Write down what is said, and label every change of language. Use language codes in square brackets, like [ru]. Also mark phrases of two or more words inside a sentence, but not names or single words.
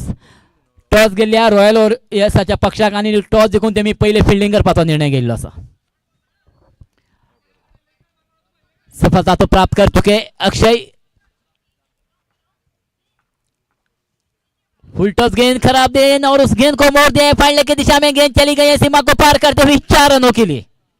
[kok] टॉस गेल्ल्या रॉयल वॉरियर्साच्या पक्षाक आणि टॉस जिखून तेमी पहिले फिल्डिंग करपाचो निर्णय घेतलो आसा। [hi] सफलता तो प्राप्त कर चुके अक्षय। [en] full toss [hi] गेंद खराब गेंद और उस गेंद को मोड़ दिया फाइनल की दिशा में। गेंद चली गई है सीमा को पार करते हुए 4 रनों के लिए।